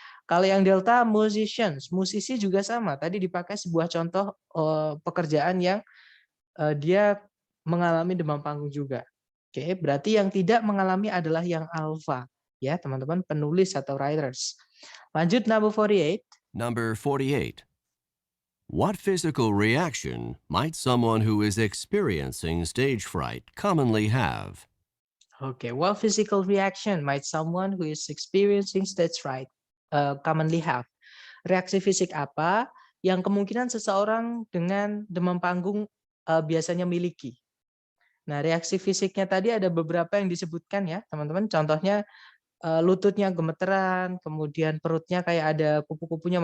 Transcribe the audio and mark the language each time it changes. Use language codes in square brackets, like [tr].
[id] Kalau yang Delta musicians, musisi juga sama. Tadi dipakai sebuah contoh pekerjaan yang dia mengalami demam panggung juga. Oke, berarti yang tidak mengalami adalah yang alpha ya, teman-teman, penulis atau writers. Lanjut [en] number 48. Number 48. What physical reaction might someone who is experiencing stage fright commonly have? Okay, what physical reaction might someone who is experiencing stage fright commonly have? [id] Reaksi fisik apa yang kemungkinan seseorang dengan demam panggung biasanya miliki? Nah, reaksi fisiknya tadi ada beberapa yang disebutkan ya, teman-teman. Contohnya lututnya gemeteran, kemudian perutnya kayak ada kupu-kupunya.